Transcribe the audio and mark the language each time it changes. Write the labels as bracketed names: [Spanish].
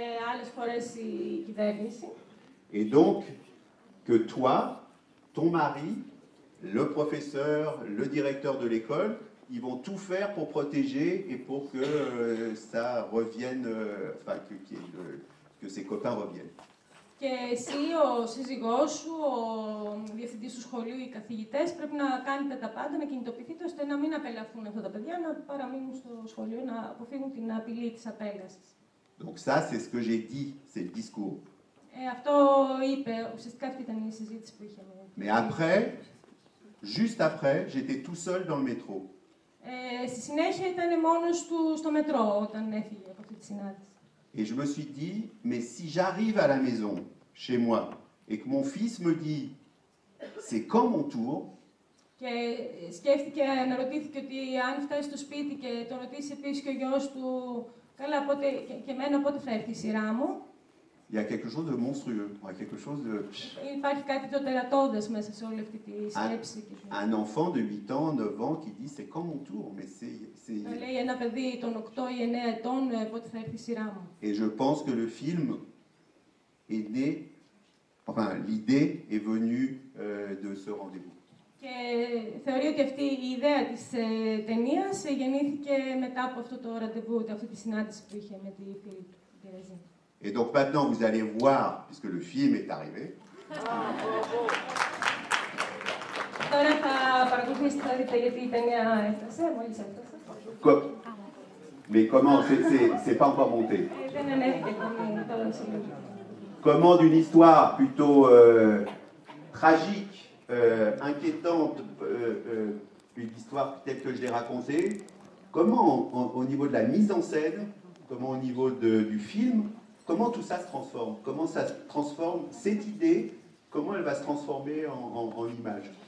[Greek] Άλλες φορές η κυβέρνηση. [French] Et donc, que toi, ton mari, le professeur, le directeur de l'école, ils vont tout faire pour protéger et pour que ça revienne, enfin que ses copains reviennent. [Greek] Και εσύ, ο σύζυγός σου, ο διευθυντής του σχολείου, οι καθηγητές πρέπει να κάνετε τα πάντα, να κινητοποιηθείτε ώστε να μην απελαθούν αυτά τα παιδιά, να παραμείνουν στο σχολείο, να αποφύγουν την απειλή της απέλασης. [French] Donc ça, c'est ce que j'ai dit, c'est le discours. [Greek] Αυτό είπε, ουσιαστικά αυτή ήταν η συζήτηση που είχαμε. [French] Mais après, juste après, j'étais tout seul dans le métro. [Greek] Στη συνέχεια ήταν μόνος του στο μετρό όταν έφυγε από αυτή τη συνάντηση. [French] Et je me suis dit, mais si j'arrive à la maison, chez moi, et que mon fils me dit, c'est quand mon tour, [Greek] και σκέφτηκε, αναρωτήθηκε ότι αν φτάσει στο σπίτι και το ρωτήσει επίσης και ο γιος του, καλά, πότε, και εμένα πότε θα έρθει η σειρά μου. [French] il y a quelque chose de monstrueux, quelque chose de... [Greek] Υπάρχει κάτι το τερατώδες μέσα σε όλη αυτή τη σκέψη. [French] Un enfant de 8 ans, 9 ans qui dit, c'est quand mon tour, mais c'est... [Greek] Λέει ένα παιδί των 8 ή 9 ετών, πότε θα έρθει η σειρά μου. [French] Et je pense que le film est né, enfin l'idée est venue de ce rendez-vous. [Greek] Και θεωρεί ότι αυτή η ιδέα της ταινίας γεννήθηκε μετά από αυτό το ραντεβού, αυτή τη συνάντηση που είχε με τη φίλη του, τη Ρεζίνα. [French] Et donc maintenant vous allez voir, puisque le film est arrivé. [Greek] Τώρα θα παρακολουθήσετε, θα δείτε γιατί η ταινία έφτασε, μόλις έφτασε. [French] Mais comment, c'est pas encore monté. [Greek] Δεν ανέβηκε ακόμη τώρα σε λίγο. [French] Comment d'une histoire plutôt tragique, inquiétante, une histoire telle que je l'ai racontée, comment au niveau de la mise en scène, comment au niveau du film, comment tout ça se transforme, comment ça se transforme, cette idée, comment elle va se transformer en image.